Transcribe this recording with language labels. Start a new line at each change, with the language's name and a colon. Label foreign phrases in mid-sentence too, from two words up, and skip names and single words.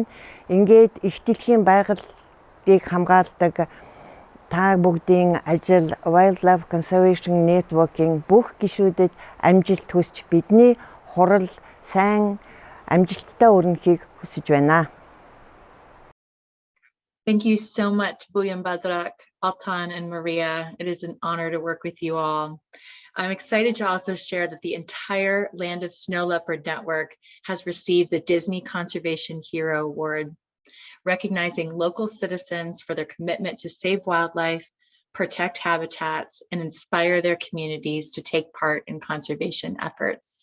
Mongolian: Ингээд их дэлхийн байгалыг хамгаалдаг та бүгдийн ажил Wildlife Conservation Network-ийн бүх гишүүдэд амжилт хүсч бидний хурал сайн амжилттай өрнөхийг хүсэж байна.
English: Thank you so much, Buyan Badrak, Altan, and Maria. It is an honor to work with you all. I'm excited to also share that the entire Land of Snow Leopard Network has received the Disney Conservation Hero Award, recognizing local citizens for their commitment to save wildlife, protect habitats, and inspire their communities to take part in conservation efforts.